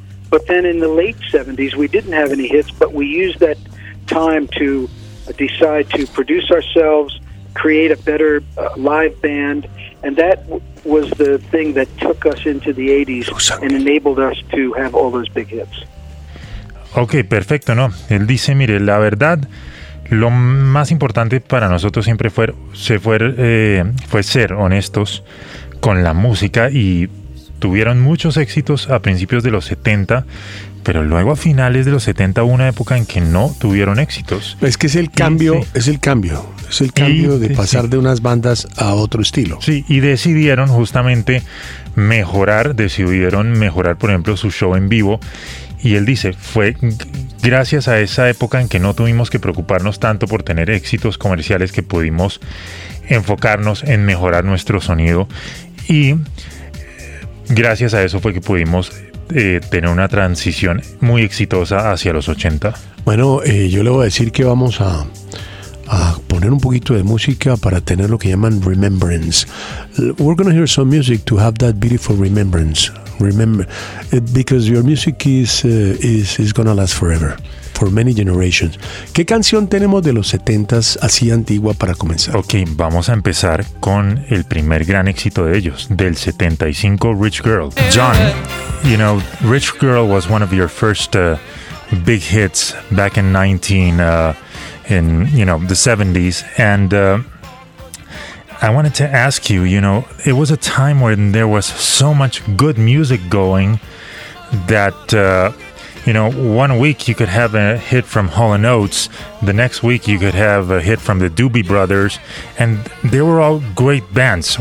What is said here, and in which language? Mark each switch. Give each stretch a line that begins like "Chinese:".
English: But then in the late 70s, we didn't have any hits, but we used that time to decide to produce ourselves, create a better live band, and that was the thing that took us into the 80s and enabled us to have all those big hits.
Spanish: Ok, perfecto, ¿no? Él dice, mire, la verdad, lo más importante para nosotros siempre fue ser honestos con la música, y tuvieron muchos éxitos a principios de los 70, pero luego a finales de los 70 hubo una época en que no tuvieron éxitos. Es que es el cambio, sí, es el cambio, es el cambio, y de pasar, sí, de unas bandas a otro estilo. Sí, y decidieron justamente mejorar, por ejemplo, su show en vivo. Y él dice, fue gracias a esa época en que no tuvimos que preocuparnos tanto por tener éxitos comerciales que pudimos enfocarnos en mejorar nuestro sonido. Y gracias a eso fue que pudimos tener una transición muy exitosa hacia los 80. Bueno, yo le voy a decir que vamos a poner un poquito de música para tener lo que llaman remembrance.
English: We're going to hear some music to have that beautiful remembrance. Remember, because your music is gonna last forever, for many generations.
Spanish: ¿Qué canción tenemos de los 70s así antigua para comenzar? Ok, vamos a empezar con el primer gran éxito de ellos, del 75, Rich Girl.
English: John, you know, Rich Girl was one of your first big hits back in 70s, and I wanted to ask you, you know, it was a time when there was so much good music going that, you know, one week you could have a hit from Hall & Oates, the next week you could have a hit from the Doobie Brothers, and they were all great bands.